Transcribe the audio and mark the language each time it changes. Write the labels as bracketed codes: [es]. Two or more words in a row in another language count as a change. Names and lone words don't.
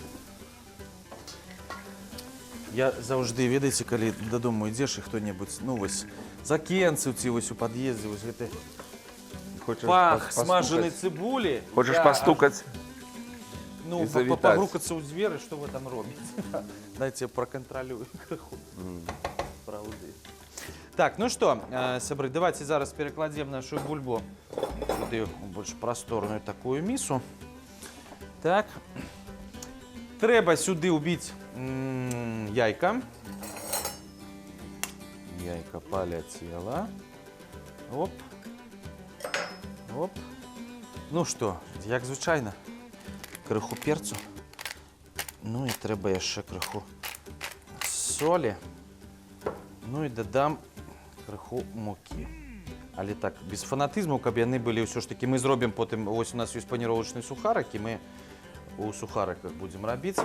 [be] Я заўжды, ведаеце, калі дадому ідзеш і хто-небудзь, ну вось, закенцы ці вось у пад'ездзе, вось гэты пах смажанай цыбулі. Хочаш пастукаць? [ru] Ну, погрукаться у двери, что вы там робите. Дайте проконтролюю крыху. Правда. Так, ну что, сябры, давайте зараз перекладем нашу бульбу сюда в больш просторную такую мису. [be] Так. Трэба сюды убить яйка. [ru] Яйка полетела. Оп. Оп. Ну что, [be] як звычайна. Крыху перцу. Ну і трэба яшчэ крыху солі. Ну і дадам крыху мукі. Але так, без фанатызму, каб яны былі ўсё ж такі, мы зробім потым, вось у нас ёсць паніровачныя сухарыкі, мы у сухарыках будзем рабіць.